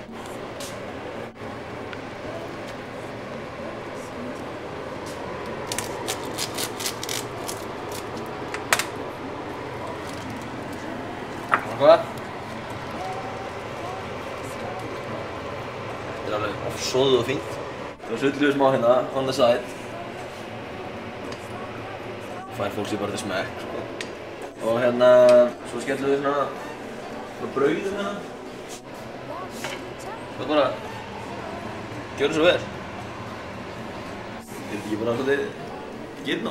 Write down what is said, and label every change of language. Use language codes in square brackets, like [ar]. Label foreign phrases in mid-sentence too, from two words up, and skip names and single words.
[is] Hvað? Þetta er alveg ofsoðuð og fínt. Svo sullum við smá hérna, [en] on the side. [is] Fær fólk sér bara til smekk, sko. Og hérna, svo skellum við svona brauðum hérna. Svo bara, gjörðu svo vel. Er þetta ekki bara svolítið girna á?